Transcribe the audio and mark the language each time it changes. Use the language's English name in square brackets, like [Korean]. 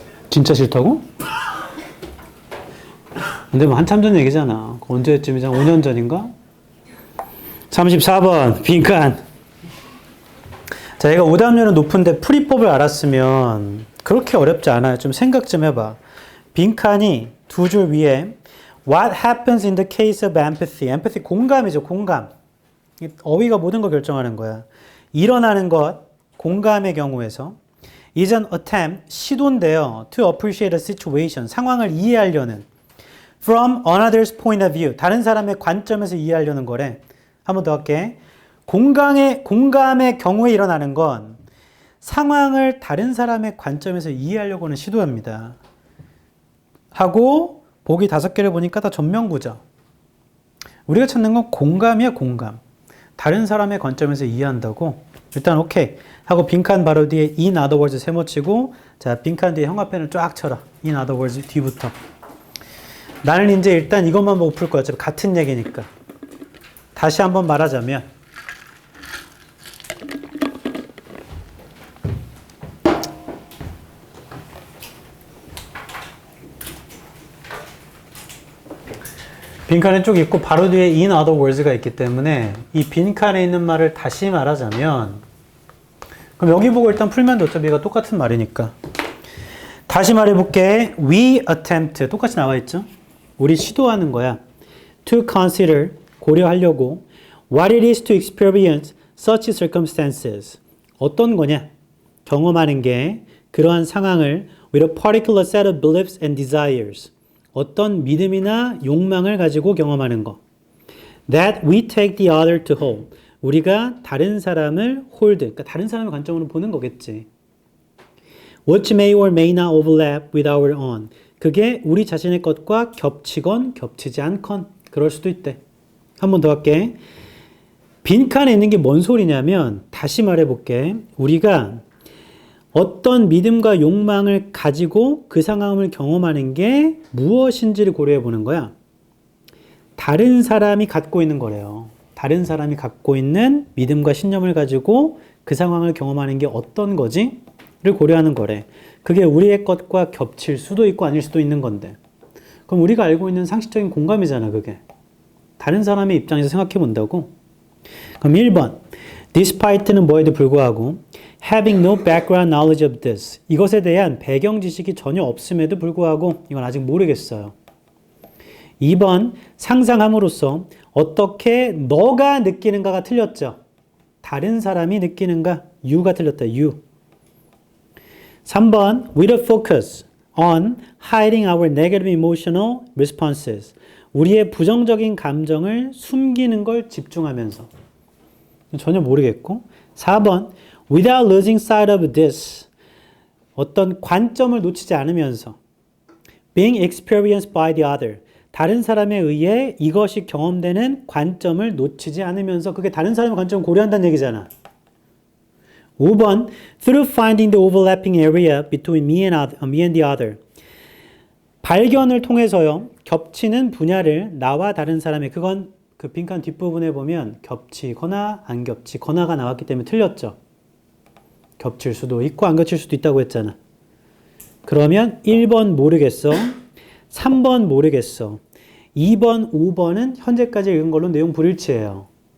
[Korean] 진짜 싫다고? 근데 뭐 한참 전 얘기잖아. 언제쯤이잖아? 5년 전인가? 34번 빈칸. 자, 얘가 오답률은 높은데 풀이법을 알았으면 그렇게 어렵지 않아요. 좀 생각 좀 해봐. 빈칸이 두 줄 위에 [English] What happens in the case of empathy? [Korean] empathy 공감이죠. 공감. 어휘가 모든 걸 결정하는 거야. 일어나는 것, 공감의 경우에서 [English] is an attempt, [Korean] 시도인데요. [English] To appreciate a situation, [Korean] 상황을 이해하려는 [English] from another's point of view, [Korean] 다른 사람의 관점에서 이해하려는 거래. 한 번 더 할게. 공감의 경우에 일어나는 건 상황을 다른 사람의 관점에서 이해하려고 하는 시도합니다. 하고 보기 5개를 보니까 다 전면구죠. 우리가 찾는 건 공감이야, 공감. 다른 사람의 관점에서 이해한다고. 일단 오케이 하고 빈칸 바로 뒤에 [English] in other words [Korean] 세모치고, 자 빈칸 뒤에 형광펜을 쫙 쳐라. [English] in other words [Korean] 뒤부터. 나는 이제 일단 이것만 보고 풀 거야. 어차피 같은 얘기니까. 다시 한번 말하자면 빈칸에 쭉 있고 바로 뒤에 [English] in other words [Korean] 가 있기 때문에 이 빈칸에 있는 말을 다시 말하자면, 그럼 여기 보고 일단 풀면 돼. 어차피 얘가 똑같은 말이니까. 다시 말해볼게. [English] We attempt [Korean] 똑같이 나와 있죠. 우리 시도하는 거야. [English] To consider [Korean] 고려하려고 [English] what it is to experience such circumstances. [Korean] 어떤 거냐? 경험하는 게 그러한 상황을 [English] with a particular set of beliefs and desires. [Korean] 어떤 믿음이나 욕망을 가지고 경험하는 거. [English] That we take the other to hold. [Korean] 우리가 다른 사람을 hold, 그러니까 다른 사람의 관점으로 보는 거겠지. [English] Which may or may not overlap with our own. [Korean] 그게 우리 자신의 것과 겹치건 겹치지 않건 그럴 수도 있대. 한 번 더 할게. 빈칸에 있는 게 뭔 소리냐면 다시 말해볼게. 우리가 어떤 믿음과 욕망을 가지고 그 상황을 경험하는 게 무엇인지를 고려해 보는 거야. 다른 사람이 갖고 있는 거래요. 다른 사람이 갖고 있는 믿음과 신념을 가지고 그 상황을 경험하는 게 어떤 거지? 를 고려하는 거래. 그게 우리의 것과 겹칠 수도 있고 아닐 수도 있는 건데. 그럼 우리가 알고 있는 상식적인 공감이잖아, 그게. 다른 사람의 입장에서 생각해 본다고. 그럼 1번. [English] Despite는 [Korean] 뭐에도 불구하고 [English] having no background knowledge of this. [Korean] 이것에 대한 배경 지식이 전혀 없음에도 불구하고 이건 아직 모르겠어요. 2번. 상상함으로써 어떻게 너가 느끼는가가 틀렸죠. 다른 사람이 느끼는가? you가 틀렸다. you. 3번. [English] With a focus on hiding our negative emotional responses. [Korean] 우리의 부정적인 감정을 숨기는 걸 집중하면서. 전혀 모르겠고. 4번. [English] Without losing sight of this. [Korean] 어떤 관점을 놓치지 않으면서. [English] Being experienced by the other. [Korean] 다른 사람에 의해 이것이 경험되는 관점을 놓치지 않으면서 그게 다른 사람의 관점을 고려한다는 얘기잖아. 5번. [English] Through finding the overlapping area between me and the other. [Korean] 발견을 통해서요. 겹치는 분야를 나와 다른 사람의 그건 그 빈칸 뒷부분에 보면 겹치거나 안 겹치거나가 나왔기 때문에 틀렸죠. 겹칠 수도 있고 안 겹칠 수도 있다고 했잖아. 그러면 1번 모르겠어. 3번 모르겠어. 2번, 5번은 현재까지 읽은 걸로 내용 불일치해요.